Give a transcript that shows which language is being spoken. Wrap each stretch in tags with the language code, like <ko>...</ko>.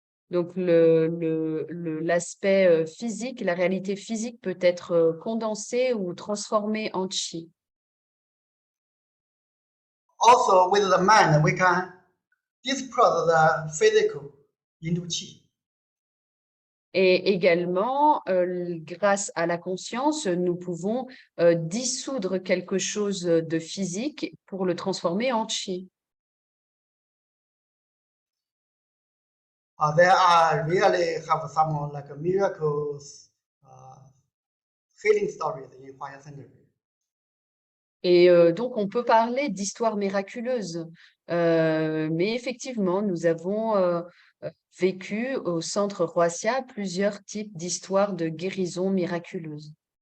<fr>Donc l'aspect physique, la réalité physique peut être condensée ou transformée en qi.</fr> <en>Also, with the mind, we can disperse the physical into qi.</en> <fr>Et également, grâce à la conscience, nous pouvons dissoudre quelque chose de physique pour le transformer en qi.</fr> <en>There are really have some like miracles, healing stories in Huayan Center.</en> <fr>Et donc, on peut parler d'histoires miraculeuses. Mais effectivement, nous avons vécu au centre Huaxia plusieurs types d'histoires de guérison miraculeuse.</fr>